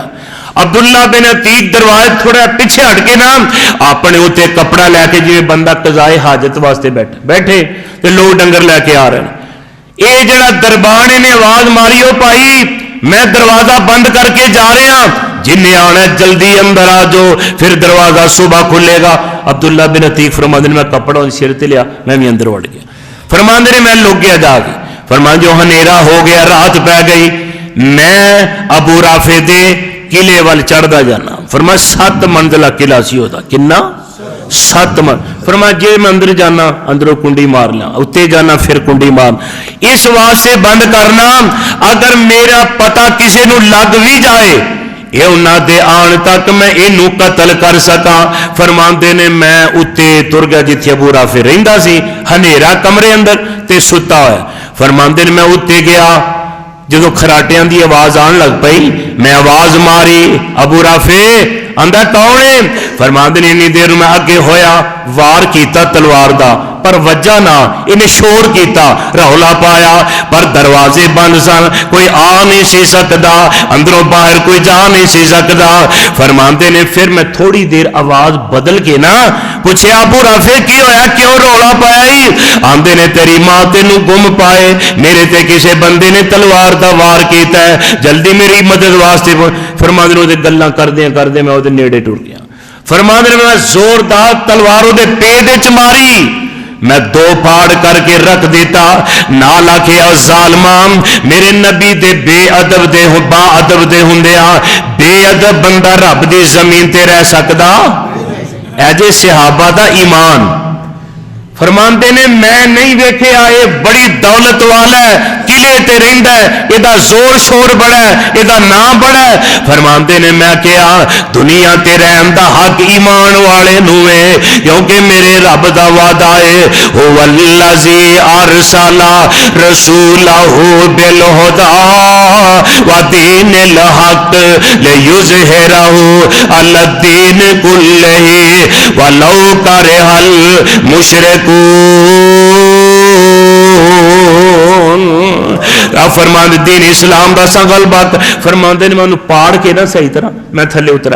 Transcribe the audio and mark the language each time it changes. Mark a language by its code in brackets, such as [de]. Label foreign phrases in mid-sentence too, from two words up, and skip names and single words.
[pa] عبداللہ بن عتیق دروازے تھوڑا پیچھے ہٹ کے نا اپنے اوتے کپڑا لے کے جویں بندہ قضائے حاجت واسطے بیٹھے تے لوگ ڈنگر لے کے آ رہے ہیں۔ اے جڑا دربان نے آواز ماری او بھائی میں دروازہ بند کر کے جا رہا ہوں، جن نے آنا جلدی اندر آ جاؤ، پھر دروازہ صبح کھلے گا۔ عبداللہ بن عتیق فرماندے نے میں کپڑا سر تے لیا، میں بھی اندر وڑ گیا۔ فرماندے نے میں لگ گیا جا کے، فرمان جو ہنیرا ہو گیا، رات پہ گئی، میں ابو رافع دے قلعے وال چڑھدا جانا۔ فرمایا 7 منزلہ قلعہ سی ہوتا، کنا 7 منزل۔ فرمایا جے میں اندر جانا اندروں کنڈی مار لیا، اتنے جانا پھر کنڈی مار، اس واسطے بند کرنا اگر میرا پتہ کسی نو لگ بھی جائے یہ انہاں دے آن تک میں اینو قتل کر سکاں۔ فرماندے نے میں اتے تر گیا جتھے ابو رافع رہندا سی، ہنیرا کمرے اندر تے ستا ہوا۔ فرماندے نے میں اتے گیا، جدو کھراٹیاں دی آواز آن لگ پئی میں آواز ماری ابو رافع آندا کون ہے؟ فرماندے نے انی دیر میں اگے ہویا، وار کیتا تلوار دا پر وجہ نہ، انہیں شور کیتا، رولا پایا، پر دروازے بند سن، کوئی آ نہیں سی سکدا، اندروں باہر کوئی جا نہیں سی سکدا۔ فرماندے نے پھر میں تھوڑی دیر آواز بدل کے نا پوچھے ابو رافع کی ہویا، کیوں رولا پایا ہی؟ آندے نے تیری ماں تینو گم پائے، میرے تے کسے بندے نے تلوار دا وار کیتا ہے، جلدی میری مدد واسطے۔ فرماندے نے گلاں کردے میں وہ نیڑے ٹر گیا۔ فرماندے نے میں زوردار تلوار دے پیٹ وچ ماری، میں 2 پھاڑ کر کے رکھ دیتا، نال آکھیا ظالماں میرے نبی دے بے ادب دے با ادب دے ہوندیاں بے ادب بندہ رب دی زمین تے رہ سکدا؟ اے جے صحابہ دا ایمان۔ فرماندے نے میں نہیں ویکھیا اے بڑی دولت والا ہے، کی قلعے تے رہندا ہے, یہ زور شور بڑا ہے, یہ نام بڑا ہے. فرماندے نے میں کیا دنیا تے رہن دا حق ایمان والے نو ہے, کیونکہ میرے رب دا وعدہ ہے [ar] هو الذی ارسل رسولہ بالہدی ودین الحق لیظہرہ علی الدین کلہ ولو کرہ المشرکون. [pa] فرمان دین اسلام دا سا غلبہ. فرماندے نے میں پاڑ کے نہ صحیح طرح میں تھلے اترا.